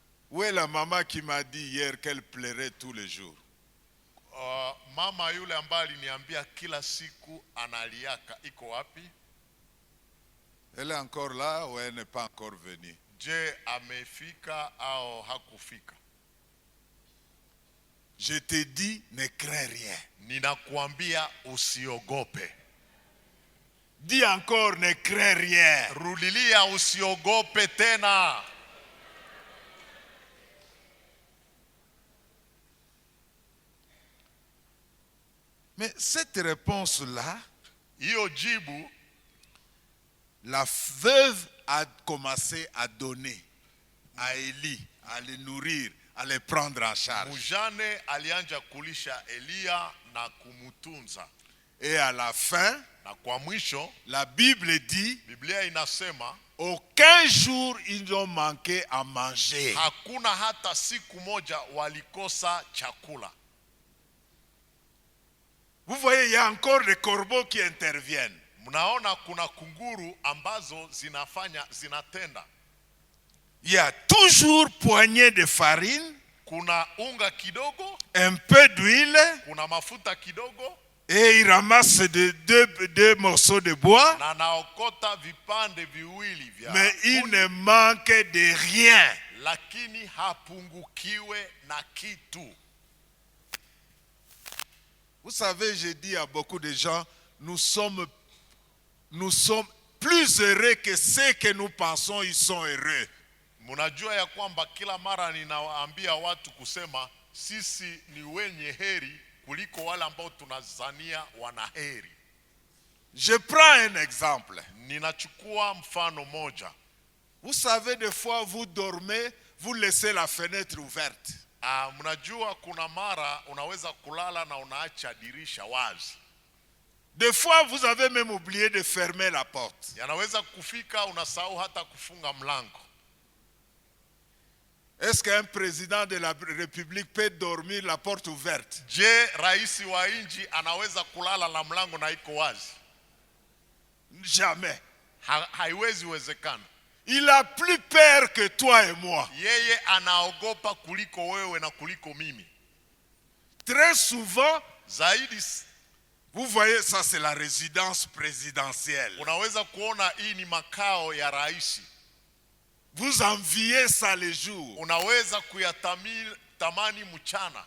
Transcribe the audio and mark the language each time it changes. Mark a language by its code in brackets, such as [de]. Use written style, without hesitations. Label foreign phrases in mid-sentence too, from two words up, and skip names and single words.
[fr] Où est la maman qui m'a dit hier qu'elle pleurait tous les jours? [sw] Mama yule ambaye aliniambia kila siku analiaka iko wapi? [fr] Elle est encore là ou elle n'est pas encore venue? [sw] Je, amefika au hakufika? [fr] Je te dis, ne crains rien. [sw] Ninakuambia usiogope. [fr] Dis encore, ne crains rien. [sw] Rudilia usiogope tena. [fr] Mais cette réponse-là, [sw] Hiyo jibu, [fr] la veuve a commencé à donner à Élie, à les nourrir, à les prendre en charge. [sw] mujane alianja kulisha Elia na kumutunza. [fr] Et à la fin, [sw] Na kwa mwisho, [fr] la Bible dit, [sw] Biblia inasema [fr] aucun jour ils n'ont manqué à manger. [sw] hakuna hata siku moja walikosa chakula. [fr] Vous voyez, il y a encore des corbeaux qui interviennent. [sw] Mnaona kuna kunguru ambazo zinatenda. [fr] Il y a toujours poignée de farine, [sw] Kuna unga kidogo, [fr] un peu d'huile, [sw] kuna mafuta kidogo, [fr] et ils ramassent deux morceaux de bois, [sw] na naokota vipande viwili vya [fr] mais il [sw] kuni, [fr] ne manque de rien. [sw] lakini hapungukiwe na kitu. [fr] Vous savez, je dis à beaucoup de gens, nous sommes plus heureux que ceux que nous pensons ils sont heureux. [sw] Mnajua ya kwamba kila mara ninawaambia watu kusema sisi ni wenye heri kuliko wale ambao tunazania wana heri. [fr] Je prends un exemple. [sw] Ninachukua mfano moja. [fr] Vous savez, des fois vous dormez, vous laissez la fenêtre ouverte. [sw] Mnajua kuna mara unaweza kulala na unaacha dirisha wazi. [fr] Des fois vous avez même oublié de fermer la porte. [sw] Yanaweza kufika unasahau hata kufunga mlango. [fr] Est-ce qu'un président de la République peut dormir la porte ouverte? [sw] Je, raisi wa nchi anaweza kulala na mlango na iko wazi? [fr] Jamais. [sw] Haiwezi wezekana. [fr] Il a plus peur que toi et moi. [sw] Yeye anaogopa kuliko wewe na kuliko mimi. [fr] Très souvent, [sw] Zaidi, [fr] vous voyez, ça c'est la résidence présidentielle. [sw] unaweza kuona hii ni makao ya rais. [fr] Vous enviez ça les jours. [sw] Unaweza kuyatamani mchana.